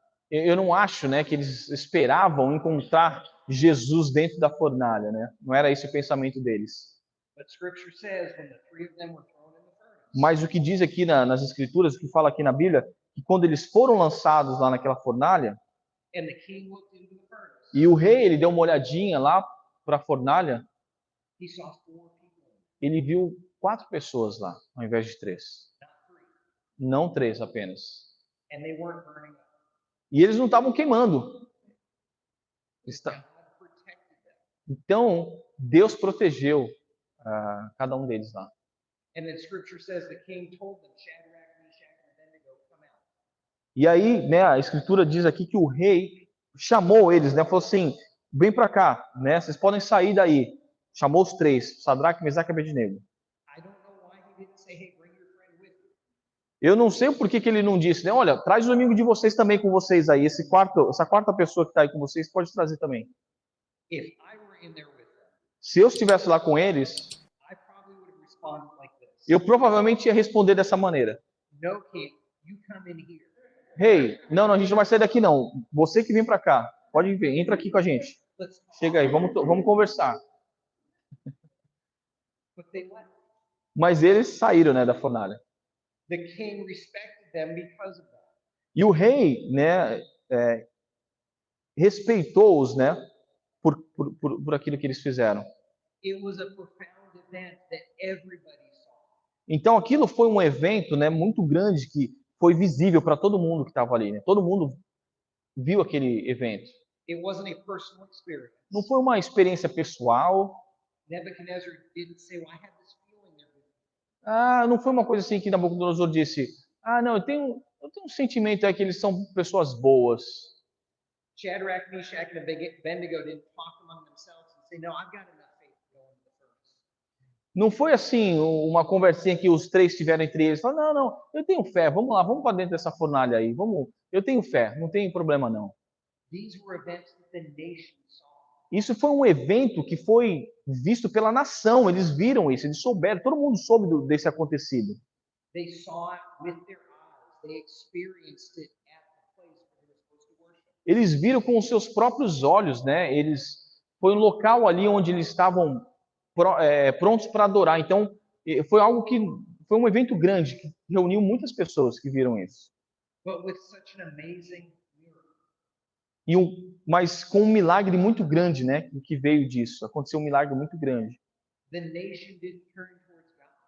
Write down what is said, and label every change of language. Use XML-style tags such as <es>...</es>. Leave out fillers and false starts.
<pt>Eu não acho, né, que eles esperavam encontrar Jesus dentro da fornalha, né? Não era esse o pensamento deles.</pt> <en>But Scripture says when the 3 of them were thrown in the furnace,</en> <pt>Mas o que diz aqui nas Escrituras, o que fala aqui na Bíblia, que quando eles foram lançados lá naquela fornalha,</pt> <en>and the king looked into the furnace,</en> <pt>e o rei ele deu uma olhadinha lá para a fornalha,</pt> <en>he saw 4 people in it,</en> <pt>ele viu 4 pessoas lá, ao invés de 3.</pt> <en>not 3.</en> <pt>Não 3 apenas.</pt> <en>And they weren't burning up.</en> <pt>E eles não estavam queimando.</pt> <en>God protected them.</en> <pt>Então, Deus protegeu cada um deles lá.</pt> <en>And then Scripture says the king told them, Shadrach, Meshach, and Abednego, come out.</en> <pt>E aí, né, a Escritura diz aqui que o rei chamou eles, né, falou assim, vem para cá, né, vocês podem sair daí. Chamou os 3, Sadraque, Mesaque e Abednego.</pt> <en>I don't know why he didn't say, hey, bring your friend with you.</en> <pt>Eu não sei por que que ele não disse, né, olha, traz o amigo de vocês também com vocês aí, essa quarta pessoa que está aí com vocês, pode trazer também.</pt> <en>If I were in there with them,</en> <pt>Se eu estivesse lá com eles,</pt> <en>I probably would have responded like this.</en> <pt>eu provavelmente ia responder dessa maneira.</pt> <en>No, king, you come in here.</en> <pt>Rei, não, a gente não vai sair daqui não. Você que vem para cá, pode vir, entra aqui com a gente.</pt> <en>Let's talk.</en> <pt>Chega aí, vamos conversar.</pt> <en>But they left.</en> <pt>Mas eles saíram, né, da fornalha.</pt> <en>The king respected them because of that.</en> <pt>E o rei, né, respeitou-os, né, por aquilo que eles fizeram.</pt> <en>It was a profound event that everybody saw.</en> <pt>Então aquilo foi um evento, né, muito grande que foi visível para todo mundo que estava ali, né? Todo mundo viu aquele evento.</pt> <en>It wasn't a personal experience.</en> <pt>Não foi uma experiência pessoal.</pt> <en>Nebuchadnezzar didn't say, well, I had this feeling there with you.</en> <pt>Não foi uma coisa assim que Nabucodonosor disse: não, eu tenho um sentimento aí que eles são pessoas boas.</pt> <en>Shadrach, Meshach, and Abednego didn't talk among themselves and say, no, I've got enough faith to go into the furnace.</en> <pt>Não foi assim uma conversinha que os 3 tiveram entre eles. Falaram, não, eu tenho fé, vamos lá, vamos para dentro dessa fornalha aí, eu tenho fé, não tem problema não.</pt> <en>These were events that the nation saw.</en> <pt>Isso foi um evento que foi visto pela nação, eles viram isso, eles souberam, todo mundo soube desse acontecido.</pt> <en>They saw it with their eyes. They experienced it at the place where they were supposed to worship.</en> <pt>Eles viram com os seus próprios olhos, né? Foi um local ali onde eles estavam prontos para adorar. Então, foi um evento grande que reuniu muitas pessoas que viram isso.</pt> <en>But with such an amazing miracle.</en> <pt>Mas com um milagre muito grande, né? O que veio disso? Aconteceu um milagre muito grande.</pt> <en>The nation didn't turn towards God.</en>